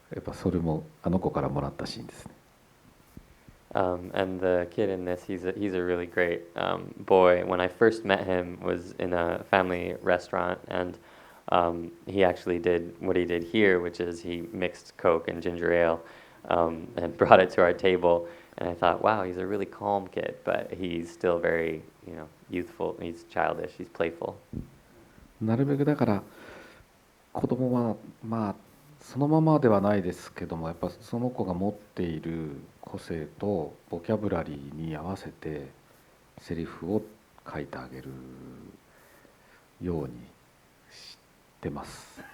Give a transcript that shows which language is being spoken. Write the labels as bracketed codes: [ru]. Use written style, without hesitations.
[ja] やっぱそれもあの子からもらったシーンですね。 [en] And the kid in this, he's a really great boy. When I first met him, was in a family restaurant, and he actually did what he did here, which is he mixed Coke and ginger ale and brought it to our table. And I thought, wow, he's a really calm kid, but he's still very, youthful. He's childish. He's playful. [ja] なるべくだから子供はまあそのままではないですけども、やっぱその子が持っている個性とボキャブラリーに合わせてセリフを書いてあげるようにしてます。